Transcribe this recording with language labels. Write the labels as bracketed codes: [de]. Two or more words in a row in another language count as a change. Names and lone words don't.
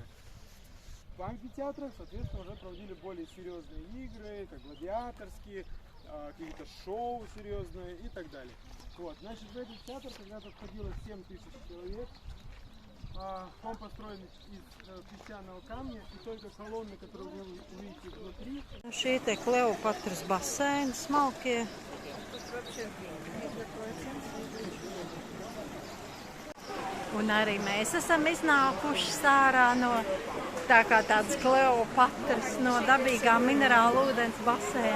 [ru] В амфитеатрах, соответственно, уже проводили более серьезные игры, как гладиаторские, какие-то шоу серьезные и так далее. Вот, значит, в этот театр когда-то входило 7 000 человек. Он построен из песчаного камня, и только колонны, которые вы увидите внутри. [lv] Šī te Kleopatras baseini smalkie. Un arī mēs esam iznākuši sārā no tā kā tādas Kleopatras, no dabīgā minerāla ūdens baseina.